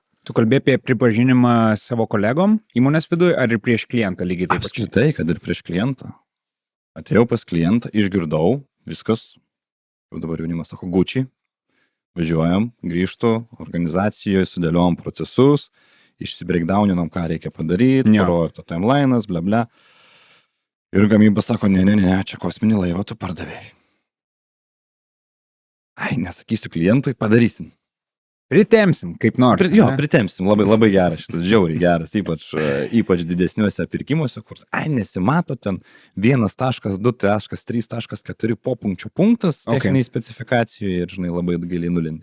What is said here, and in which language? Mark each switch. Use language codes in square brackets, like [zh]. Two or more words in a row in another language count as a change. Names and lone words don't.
[lt] Tu kalbėjai apie pripažinimą savo kolegom įmonės viduje ar ir prieš klientą lygiai taip pat? Apskritai, kad ir prieš klientą. Atėjau pas klientą, išgirdau, viskas, jau dabar jaunimas sako, Gucci. Važiuojam, grįžtu, organizacijoje sudėliojom procesus, išsibreakdowninom, ką reikia padaryti, projekto timeline'as, bla bla. Ir gamyba sako, ne, čia kosminį laivą tu pardavėjai. Nesakysiu klientui, padarysim. Pritemsim, kaip nors. Pritemsim, labai geras, šitas žiauriai geras, ypač didesniuose pirkimuose, kur, nesimato ten 1.2.3.4 popunkčio punktas techniniai specifikacijoje ir, žinai, labai giliai nulindi.